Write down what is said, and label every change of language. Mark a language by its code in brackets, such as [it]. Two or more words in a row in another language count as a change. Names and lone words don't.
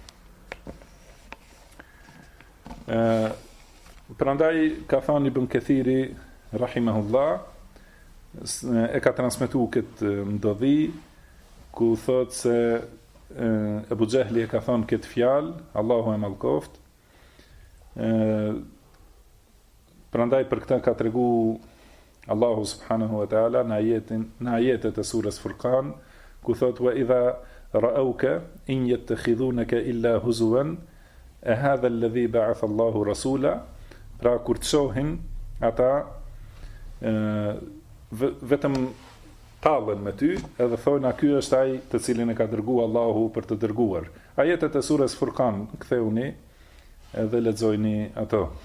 [sq] Prandaj ka thënë Ibn Kathiri rahimahullah, e ka transmetu këtë ndodhi, ku thot se Ebu Xehli e ka thonë këtë fjalë, Allahu e mallkoft. Prandaj për këtë ka tregu Allahu [ar] سبحانه وتعالى [sq] në ajetet e surës Furqan, ku thot [ar] وإذا رأوك إن يتخذونك إلا هزوا أهذا الذي بعث الله رسولا. [sq] Pra kur të shohin ata vetëm tallen me ty, edhe thonë a ky është ai të cilin e ka dërguar Allahu për të dërguar. Ajetet e surës Furqan ktheuni edhe lexojini ato.